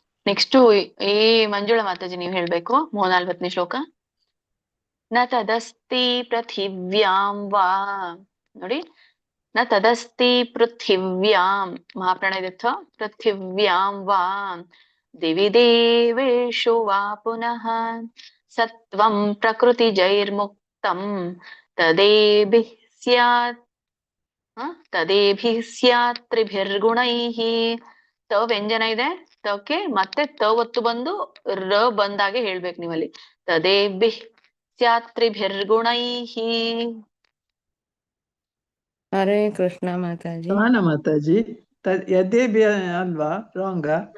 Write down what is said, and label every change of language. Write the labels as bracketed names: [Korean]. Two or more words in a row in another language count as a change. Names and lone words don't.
[Kannada] ನೆಕ್ಸ್ಟ್ ಏ ಮಂಜುಳಾ ಮಾತಾಜಿ ನೀವು ಹೇಳ್ಬೇಕು 40ನೇ ಶ್ಲೋಕ. [Sanskrit] ನ ತದಸ್ತಿ ಪೃಥಿವ್ಯಾಂ ವಾ, ನೋಡಿ, ನ ತದಸ್ತಿ ಪೃಥಿವ್ಯಾಂ ಮಹಾಪ್ರಾಣಾಯದರ್ಥ ಪೃಥಿವ್ಯಾಂ ವಾ ದಿವಿ ದೇವೇಶು ವಾ ಪುನಃ ಸತ್ವಂ ಪ್ರಕೃತಿಜೈರ್ಮುಕ್ತಂ ತದೇಭಿಃ ಸ್ಯಾತ್ ತದೇಭಿಃ ಸ್ಯಾತ್ ತ್ರಿಭಿರ್ಗುಣೈಃ. [Kannada] ತ ವ್ಯಂಜನ ಇದೆ, ತಕ್ಕೆ ಮತ್ತೆ ತ ಒತ್ತು ಬಂದು ರ ಬಂದಾಗೆ ಹೇಳ್ಬೇಕು ನೀವಲ್ಲಿ. [Sanskrit] ತದೇಭಿಃ ಸ್ಯಾತ್ ತ್ರಿಭಿರ್ಗುಣೈಃ. [Kannada] ಹರೇ ಕೃಷ್ಣ ಮಾತಾಜಿ. ಸಮಾನ ಮಾತಾಜಿ. ಯದೇಭ್ಯ ಅಲ್ವಾ? ರಾಂಗ